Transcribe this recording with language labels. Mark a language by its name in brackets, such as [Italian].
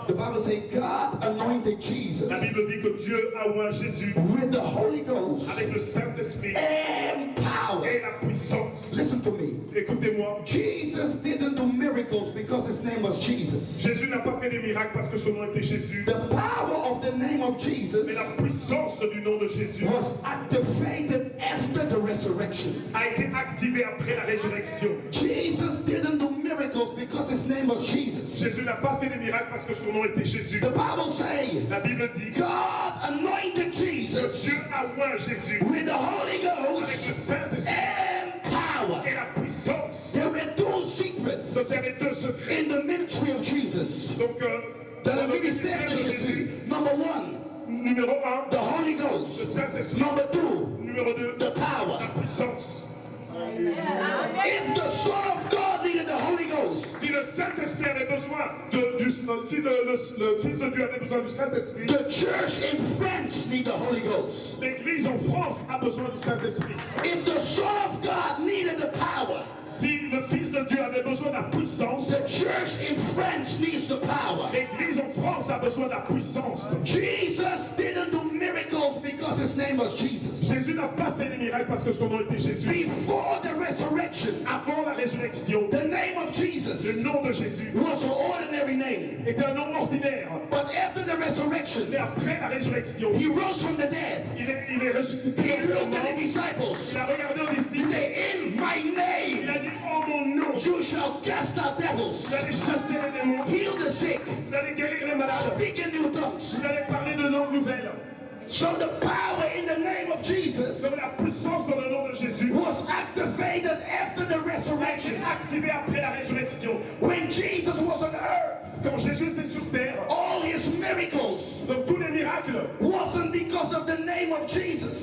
[English] The Bible says God anointed Jesus [French] La Bible dit que Dieu a oint Jésus [English] with the Holy Ghost [French] avec le Saint-Esprit [English] and power. [French] et la puissance. [English] Listen to me. [French] Écoutez-moi, [English] Jesus didn't do miracles because his name was Jesus. [French] Jésus n'a pas fait des miracles parce que son nom était Jésus, [English] The power of the name of Jesus [French] mais la puissance du nom de Jésus [English] was activated after the resurrection. [French] a été activée après la résurrection. [English] Jesus didn't do miracles because his name was Jesus. [French] Jésus n'a pas fait des miracles parce que son nom était Jésus. [English] The Bible says [French] La Bible dit que [English] God anointed Jesus [French] Dieu a oint Jésus [English] with the Holy [French] avec le [English] Ghost [French] Saint-Esprit [English] and power. [French] et la puissance. [English] There were two secrets [French] Donc il y avait deux secrets. [English] in the ministry of Jesus. [French] Donc, Dans dans le le ministère ministère de de Jésus. Jésus, [English] Number one, [French] numéro 1, [English] the Holy [French] le [English] Ghost. [French] Saint-Esprit. [English] Number two, [French] Numéro 2, [English] the power. [French] la puissance. [English] If the Son of God needed the Holy Ghost, [French] Si le Saint-Esprit avait besoin si le Fils de Dieu avait besoin du Saint-Esprit, [English] the church in France need the Holy Ghost. [French] l'Église en France a besoin du Saint-Esprit. [English] If the Son of God needed the power, [French] Si le Fils de Dieu avait besoin de la puissance, [English] the church in France needs the power. [French] l'Église en France a besoin de la puissance. [English] Jesus didn't do miracles because his name was Jesus. [French] Jésus n'a pas fait des miracles parce que son nom était Jésus. [English] Before the resurrection, [French] Avant la résurrection, [English] the name of Jesus [French] le nom de Jésus [English] was an ordinary name. [French] était un nom ordinaire. [English] But after the resurrection, [French] Mais après la résurrection, [English] he rose from the dead. [French] il est ressuscité. [English] He looked at the [French] Il [English] disciples. [French] a regardé aux [English] He [French] disciples. [English] said, in my [French] Il [English] name, [French] a dit, oh mon nom, [English] you shall cast out devils, [French] vous allez chasser les démons, [English] heal the sick, [French] vous allez guérir les malades, [English] speak in new tongues. [French] vous allez parler de langues nouvelles. [English] So the power in the name of Jesus [French] Donc la puissance dans le nom de Jésus [English] was activated after the [French] a été [English] resurrection. [French] activée après la résurrection. [English] When Jesus was on earth, [French] Quand Jésus était sur terre, [English] all his miracles [French] donc tous les miracles [English] wasn't because of the name of Jesus.